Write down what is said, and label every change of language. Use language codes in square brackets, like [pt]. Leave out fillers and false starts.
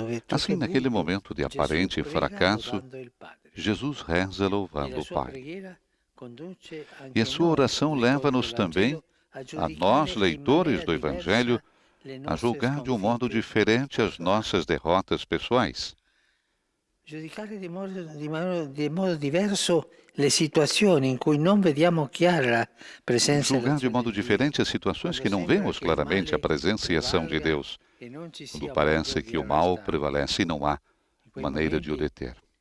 [pt] Assim, naquele momento de aparente fracasso, Jesus reza louvando o Pai. E a sua oração leva-nos também, a nós, leitores do Evangelho, a julgar de um modo diferente as nossas derrotas pessoais. [it] Giudicare di modo diverso le situazioni in cui non vediamo chiara la presenza. [pt] Julgar de modo diferente as situações que não vemos claramente a presença e a ação de Deus, quando parece que o mal prevalece e não há maneira de o deter.